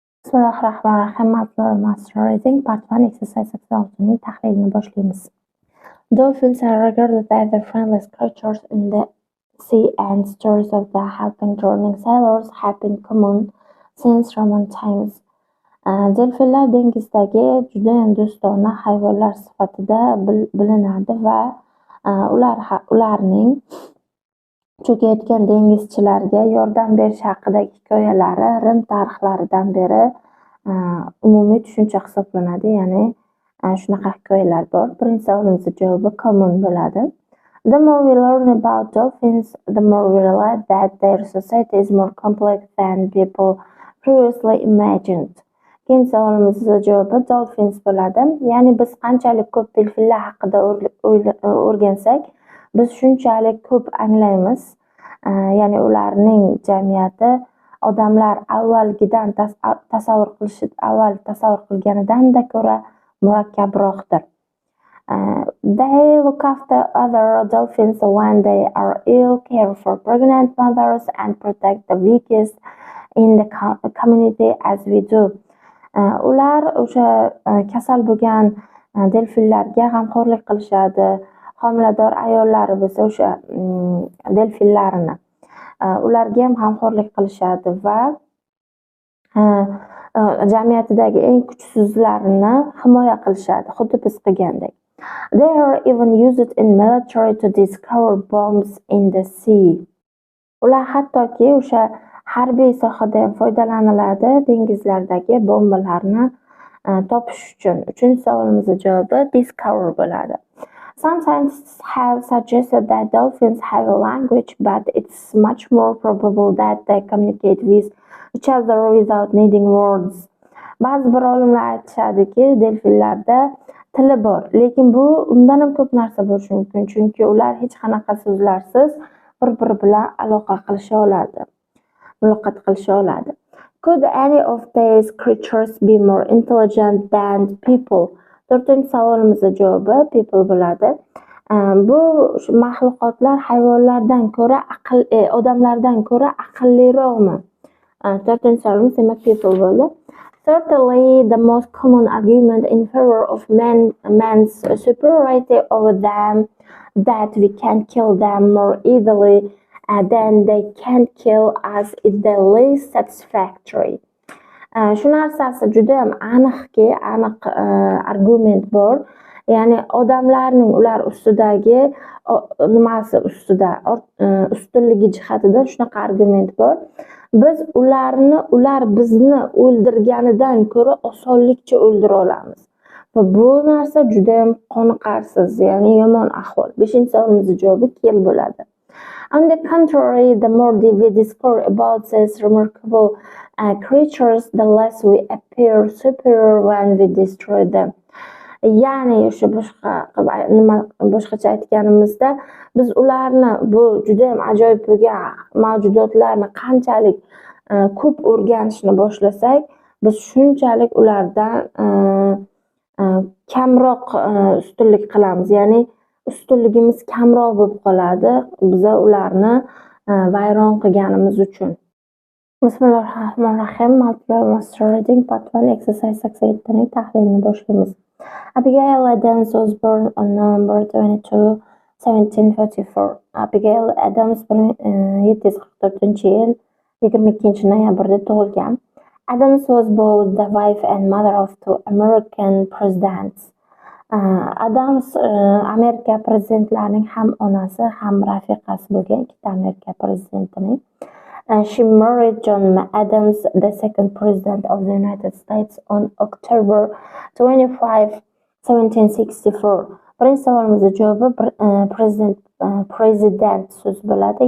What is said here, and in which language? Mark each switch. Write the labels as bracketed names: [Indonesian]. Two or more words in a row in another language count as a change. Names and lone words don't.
[Arabic] Bismillahirrahmanirrahim. [English] Multilevel Master Reading.Part 1 Exercise 86'ning [Uzbek] tahlilini boshlaymiz. [English] Dolphins are regarded as the friendliest creatures in the sea, and stories of the helping drowning sailors have been common since Roman times. [Uzbek] Delfinlar dengizdagi juda ham do'stona hayvonlar sifatida bilinadi va ularning cho'kayotgan dengizchilarga yordam berish haqidagi hikoyalari Rim tarixlaridan beri umumiy tushuncha hisoblanadi. Ya'ni shunaqa hikoyalar bor. Birinchi savolimizning javobi common bo'ladi. [English] The more we learn about dolphins, the more we realize that their society is more complex than people previously imagined. [Uzbek] Ikkinchi savolimizning javobi dolphins bo'ladi. Ya'ni biz qanchalik ko'p delfinlar haqida o'rgansak, biz shunchalik ko'p anglaymiz. Ya'ni ularning jamiyati odamlar avvalgidan tasavvur qilganidan-da ko'ra murakkabroqdir. [English] They look after other dolphins when they are ill, care for pregnant mothers, and protect the weakest in the community as we do. [Uzbek] Ular o'sha kasal bo'lgan delfinlarga g'amxo'rlik qilishadi. Homilador ayollari bo'lsa o'sha delfinlarini ularga ham g'amxo'rlik qilishadi va jamiyatidagi eng kuchsizlarni himoya qilishadi, xuddi biz qilgandek. [English] They are even used in military to discover bombs in the sea. [Uzbek] Ular hattoki o'sha harbiy sohada ham foydalaniladi dengizlardagi bombalarni topish uchun. Uchinchi savolimizning javobi discover bo'ladi. [English] Some scientists have suggested that dolphins have a language, but it's much more probable that they communicate with each other without needing words. [Uzbek] Ba'zi bir olimlar aytishadiki, delfinlarda tili bor, lekin bu undan ham ko'p narsa bo'lishi mumkin, chunki ular hech qanaqa so'zlarsiz bir-biri bilan muloqot qilisha oladi. [English] Could any of these creatures be more intelligent than people? [Uzbek] To'rtinchi savolimizning javobi people bo'ladi. Bu mahluqotlar hayvonlardan ko'ra odamlardan ko'ra aqlliroqmi? To'rtinchi savolimiz demak people bo'ldi. [English] Certainly, the most common argument in favor of man's superiority over them that we can kill them more easily than they can kill us is the least satisfactory. [Uzbek] Shu narsasi juda ham aniq argument bor. Ya'ni odamlarning ular ustidagi ustunligi jihatidan shunaqa argument bor. Biz ular bizni o'ldirganidan ko'ra osonlikcha o'ldira olamiz. Va bu narsa juda ham qoniqarsiz, ya'ni yomon ahvol. 5-savolimizning javobi kill bo'ladi. [English] On the contrary, the more we discover about these remarkable creatures, the less we appear superior when we destroy them. [Uzbek] Ya'ni shu boshqacha aytganimizda, biz ularni bu juda ham ajoyib bo'lgan mavjudotlarni qanchalik ko'p o'rganishni boshlasak, biz shunchalik ulardan kamroq ustunlik qilamiz. Ya'ni ustunligimiz kamroq bo'lib qoladi biz ularni vayron qilganimiz uchun. [Arabic] Bismillahirrahmanirrahim. [English] Multilevel Master Reading.Part 1 Exercise 87'ning [Uzbek] tahlilini boshlaymiz. [English] Abigail Adams was born on November 22, 1744. [Uzbek] Abigail Adams 1744-yil 22-noyabrda tug'ilgan. [English] Adams was both the wife and mother of two American presidents. [Uzbek] Adams Amerika prezidentlarining ham onasi, ham rafiqasi bo'lgan, ikkita Amerika prezidentining. [English] She married John Adams, the second president of the United States, on October 25, 1764. [Uzbek] Birinchi savolimizning javobi prezident so'z bo'ladi.